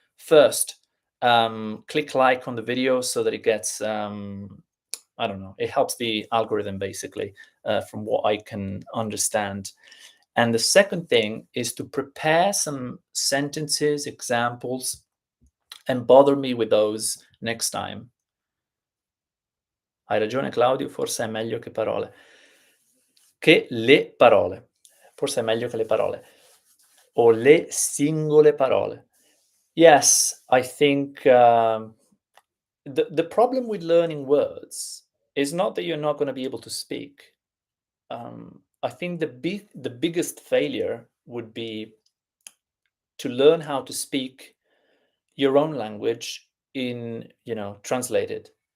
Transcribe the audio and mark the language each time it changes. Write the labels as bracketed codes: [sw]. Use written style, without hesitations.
[en] First, click like on the video so that it gets I don't know, it helps the algorithm, basically, from what I can understand. And the second thing is to prepare some sentences, examples, and bother me with those next time. [it] Hai ragione, Claudio, forse è meglio che parole. Che le parole. Forse è meglio che le parole. O le singole parole. [en] Yes, I think the problem with learning words is not that you're not going to be able to speak. I think the biggest failure would be to learn how to speak your own language in translated.